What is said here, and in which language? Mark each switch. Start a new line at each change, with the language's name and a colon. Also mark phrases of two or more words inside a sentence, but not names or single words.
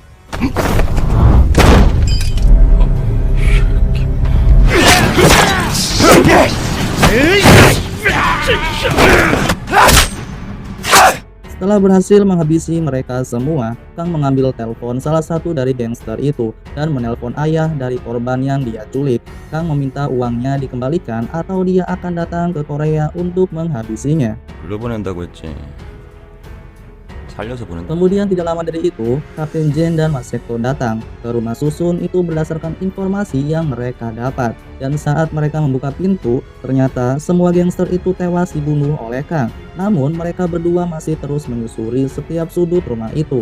Indonesian: Setelah berhasil menghabisi mereka semua, Kang mengambil telepon salah satu dari gangster itu dan menelpon ayah dari korban yang dia culik. Kang meminta uangnya dikembalikan atau dia akan datang ke Korea untuk menghabisinya.
Korean: 불러보낸다고 했지. 살려서 보낸다.
Indonesian: Kemudian tidak lama dari itu, Kapten Jen dan Mas Sekto datang ke rumah Susun itu berdasarkan informasi yang mereka dapat. Dan saat mereka membuka pintu, ternyata semua gangster itu tewas dibunuh oleh Kang. Namun mereka berdua masih terus menyusuri setiap sudut rumah itu.